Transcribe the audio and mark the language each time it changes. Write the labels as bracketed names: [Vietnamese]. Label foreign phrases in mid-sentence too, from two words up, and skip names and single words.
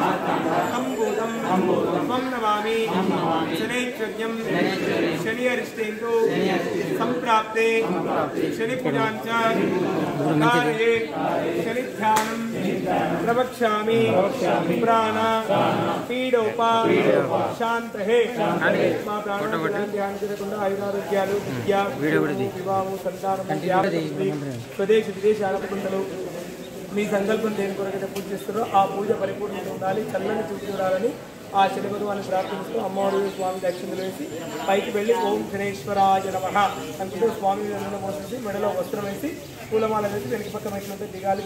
[Sanskrit] अंबोधं त्वं नमामि शनैश्वर्यं शनि अरिष्टेन्दु संप्राप्ते शनि पूजांच कार्ये शनि ध्यानं प्रवक्ष्यामि प्राण पीडोपा शांतहे [Telugu] మా ప్రాణాన్ని ధ్యానం చేయకుండా ఆయురారోగ్యాలు విద్య వివాహం సంతానం స్వదేశ విదేశాల కుండలు మీ సంకల్పం దేని కొరకైతే పూజ చేస్తారో ఆ పూజ పరిపూర్ణంగా ఉండాలి, చల్లని చూసి చూడాలని ఆ శని భగవాన్ని ప్రార్థిస్తూ అమ్మవారి స్వామి దక్షిణలు వేసి పైకి వెళ్ళి [Sanskrit] ఓం శనేశ్వరాయ నమః [Telugu] అనుకుంటూ స్వామి నూనె పోసేసి మెడలో వస్త్రం వేసి పూలమాల వేసి వెనక పక్క మెట్లుంటే దిగాలి.